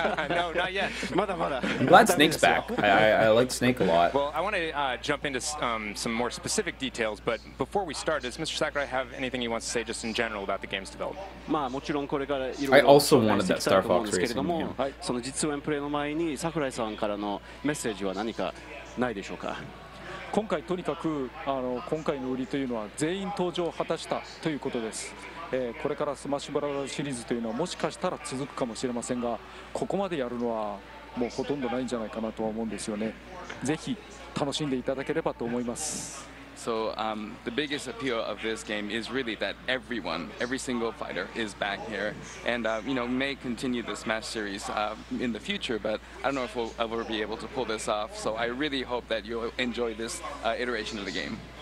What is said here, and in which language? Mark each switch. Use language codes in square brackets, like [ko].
[en] No, not yet. I'm glad Snake's back. I like Snake a lot. Well, I want to jump into some more specific details, but before we start, does Mr. Sakurai have anything he wants to say just in general about the game's development? I also wanted that Star Fox Racing game. [ja] その実演プレイの前に桜井さんからのメッセージは何かないでしょうか。今回とにかく今回の売りというのは全員登場を果たしたということです。これからスマッシュブラザーズシリーズというのはもしかしたら続くかもしれませんが、ここまでやるのはもうほとんどないんじゃないかなとは思うんですよね。ぜひ楽しんでいただければと思います。 [en] So the biggest appeal of this game is really that every single fighter is back here, and you know, may continue the Smash series in the future, but I don't know if we'll ever be able to pull this off. So I really hope that you'll enjoy this iteration of the game.